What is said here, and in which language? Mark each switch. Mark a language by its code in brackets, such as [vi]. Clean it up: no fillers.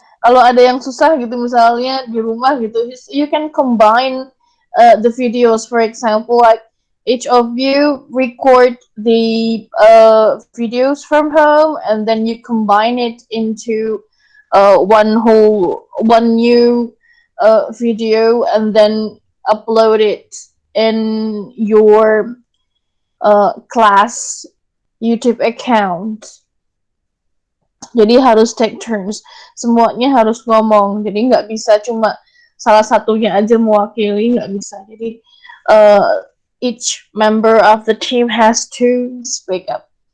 [id] Kalau ada yang susah gitu misalnya di rumah gitu, [en] you can combine the videos. For example, like each of you record the videos from home and then you combine it into one new video and then upload it in your class YouTube account. [id] Jadi harus [en] take turns. [id] Semuanya harus ngomong. Jadi nggak bisa cuma salah satunya aja mewakili, nggak bisa. Jadi [en] each member of the team has to speak up.